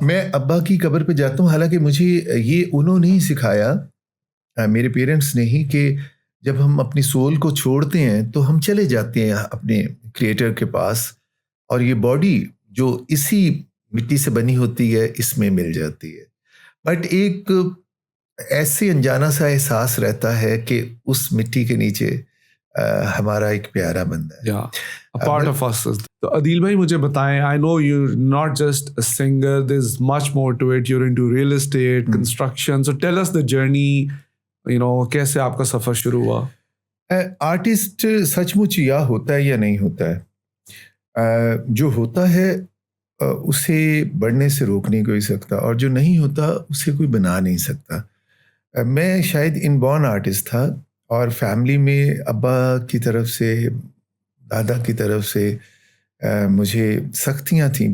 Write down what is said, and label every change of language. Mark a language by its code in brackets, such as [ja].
[hi] मैं अब्बा की कब्र पे जाता हूँ, हालांकि मुझे ये उन्होंने ही सिखाया, मेरे पेरेंट्स ने ही, कि जब हम अपनी सोल को छोड़ते हैं तो हम चले जाते हैं अपने क्रिएटर के पास और ये बॉडी जो इसी मिट्टी से बनी होती है इसमें मिल जाती है। बट एक ऐसे अनजाना सा एहसास रहता है कि उस मिट्टी के नीचे हमारा एक प्यारा बंदा है, [en] a part of us। [hi] तो अदील भाई मुझे बताएं, [en] I know you're not just a singer, there's much more to it, you're into real estate, construction, so tell us the journey, you know, [hi] कैसे आपका सफ़र शुरू हुआ? आर्टिस्ट सचमुच या होता है या नहीं होता है। जो होता है उसे बढ़ने से रोक नहीं कोई सकता, और जो नहीं होता उसे कोई बना नहीं सकता। मैं शायद इनबॉर्न आर्टिस्ट था और फैमिली में अब्बा की तरफ से, दादा की तरफ से मुझे सख्तियाँ थीं।